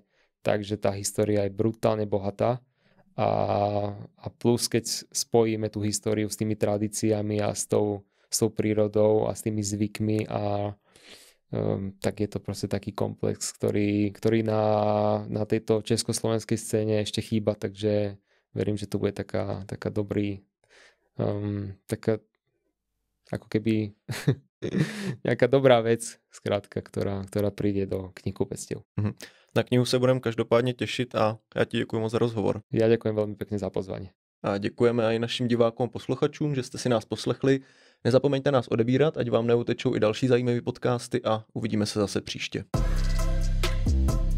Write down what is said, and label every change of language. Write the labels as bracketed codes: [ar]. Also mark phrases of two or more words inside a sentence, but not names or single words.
[sk] Takže tá história je brutálne bohatá. A plus, keď spojíme tú históriu s tými tradíciami a s tou prírodou a s tými zvykmi, tak je to proste taký komplex, ktorý na tejto československej scéne ešte chýba, takže verím, že to bude taká dobrý, taká ako keby nejaká dobrá vec, skrátka, ktorá príde do knihkupectiev. [cs] Na knihu se budeme každopádně těšit a já ti děkuji moc za rozhovor. Já děkuji velmi pěkně za pozvání. A děkujeme i našim divákům a posluchačům, že jste si nás poslechli. Nezapomeňte nás odebírat, ať vám neutečou i další zajímavé podcasty a uvidíme se zase příště.